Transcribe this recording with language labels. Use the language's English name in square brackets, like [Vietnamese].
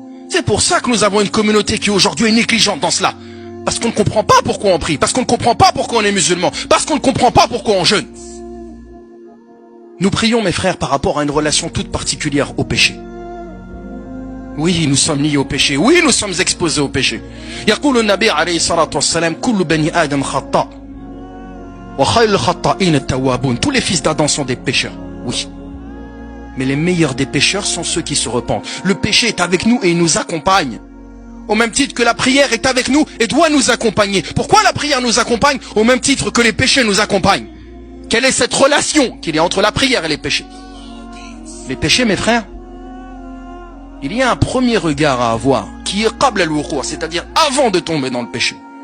[French] C'est pour ça que nous avons une communauté qui aujourd'hui est négligente dans cela. Parce qu'on ne comprend pas pourquoi on prie, parce qu'on ne comprend pas pourquoi on est musulman, parce qu'on ne comprend pas pourquoi on jeûne. Nous prions, mes frères, par rapport à une relation toute particulière au péché. Oui, nous sommes liés au péché. Oui, nous sommes exposés au péché. [Arabic] يقول النبي عليه الصلاة والسلام كل بني آدم خطاء وخير الخطائين التوابون. [French] Tous les fils d'Adam sont des pécheurs. Oui. Mais les meilleurs des pécheurs sont ceux qui se repentent. Le péché est avec nous et il nous accompagne. Au même titre que la prière est avec nous et doit nous accompagner. Pourquoi la prière nous accompagne au même titre que les péchés nous accompagnent? Quelle est cette relation qu'il y a entre la prière et les péchés? Les péchés, mes frères, il y a un premier regard à avoir qui est [Arabic] qabl al-wuqu', [French] c'est-à-dire avant de tomber dans le péché.